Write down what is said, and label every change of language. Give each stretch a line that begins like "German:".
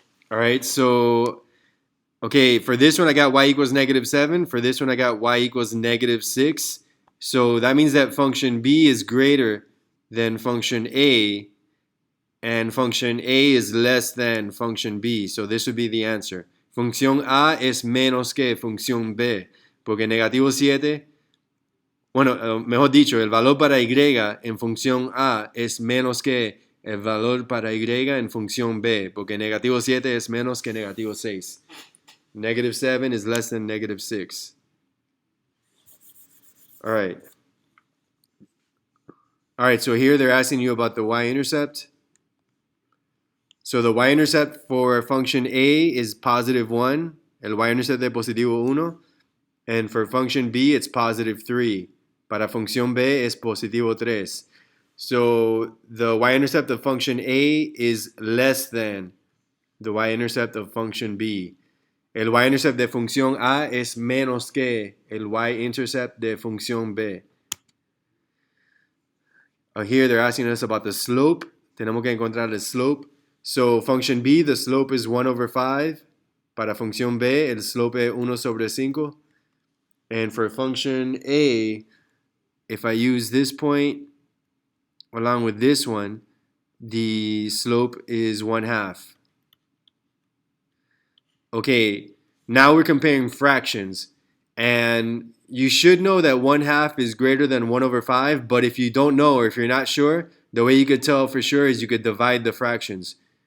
English: All right, so, okay, for this one I got y equals negative 7. For this one I got y equals negative 6. So that means that function b is greater than function a, and function a is less than function b. So this would be the answer.
Spanish: Función a es menos que función b, porque negativo 7, bueno, mejor dicho, el valor para y en función a es menos que el valor para y en función b, porque negativo 7 es menos que negativo 6.
English: Negative 7 is less than negative 6. All right. All right, so here they're asking you about the y-intercept. So the y-intercept for function a is positive 1.
Spanish: El y-intercept de positivo 1.
English: And for function b, it's positive 3.
Spanish: Para función b es positivo 3.
English: So the y-intercept of function a is less than the y-intercept of function b.
Spanish: El y-intercept de función a es menos que el y-intercept de función b.
English: Here they're asking us about the slope.
Spanish: Tenemos que encontrar el slope.
English: So function b, the slope is 1 over 5.
Spanish: Para función b, el slope es 1 sobre 5.
English: And for function a, if I use this point along with this one, the slope is 1/2. Okay, now we're comparing fractions. And you should know that 1/2 is greater than 1 over 5, but if you don't know or if you're not sure, the way you could tell for sure is you could divide the fractions.